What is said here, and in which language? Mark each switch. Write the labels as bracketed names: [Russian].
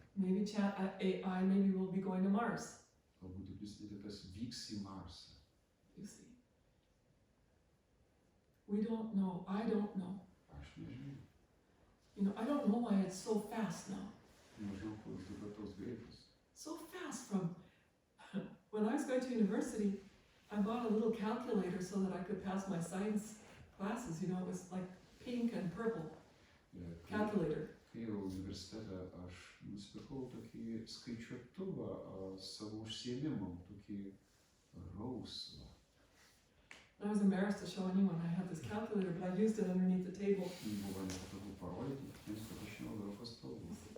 [English] maybe Chat AI, maybe we'll be going to Mars. [Lithuanian] galbūt dirbtinis intelektas vyks į Marsą. [English] You see? We don't know. I don't know. [Lithuanian] Aš nežinau. [English] You know, I don't know why it's so fast now. [Lithuanian] Nežinau, kur jis dabar toks greitas. [English] So fast from when I was going to university, I bought a little calculator so that I could pass my science classes. You know, it was like pink and purple calculator. [Lithuanian] Kai jau universitete aš nusipirkau tokį skaičiuotuvą savo užsiėmimam, tokį rausvą. [English] I was embarrassed to show anyone I had this calculator, but I used it underneath the table. [Lithuanian] Buvo nepatogu parodyti, kitiems, kad aš naudojau pastovų.